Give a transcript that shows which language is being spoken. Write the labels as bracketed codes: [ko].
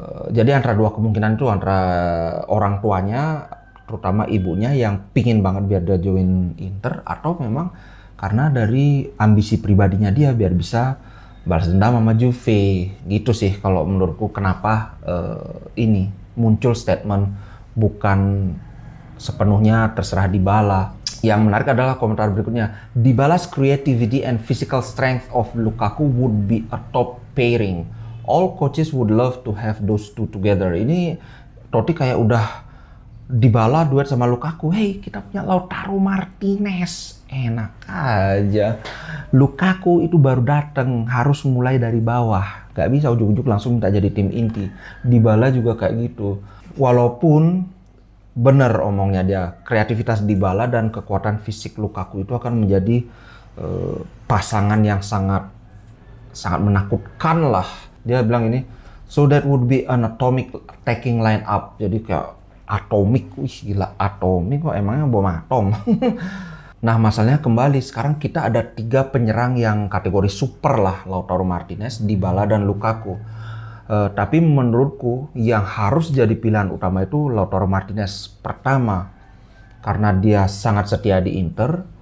[id] Jadi antara dua kemungkinan itu, antara orang tuanya terutama ibunya yang pingin banget biar dia join Inter, atau memang karena dari ambisi pribadinya dia biar bisa balas dendam sama Juve gitu sih kalau menurutku. Kenapa ini muncul statement bukan sepenuhnya terserah Dybala. Yang menarik adalah komentar berikutnya. [en] Dybala's creativity and physical strength of Lukaku would be a top pairing. All coaches would love to have those two together. [id] Ini Totti kayak udah Dybala duet sama Lukaku. Hey, kita punya Lautaro Martinez. Enak aja. Lukaku itu baru datang, harus mulai dari bawah. Gak bisa ujuk-ujuk langsung minta jadi tim inti. Dybala juga kayak gitu. Walaupun bener omongnya dia, kreativitas Dybala dan kekuatan fisik Lukaku itu akan menjadi pasangan yang sangat menakutkan lah. Dia bilang ini, so that would be an atomic attacking line up. Jadi kayak atomik, wih gila, atomik kok, emangnya bom atom. Nah masalahnya kembali, sekarang kita ada 3 penyerang yang kategori super lah, Lautaro Martinez, Dybala dan Lukaku. Tapi menurutku yang harus jadi pilihan utama itu Lautaro Martinez. Pertama, karena dia sangat setia di Inter.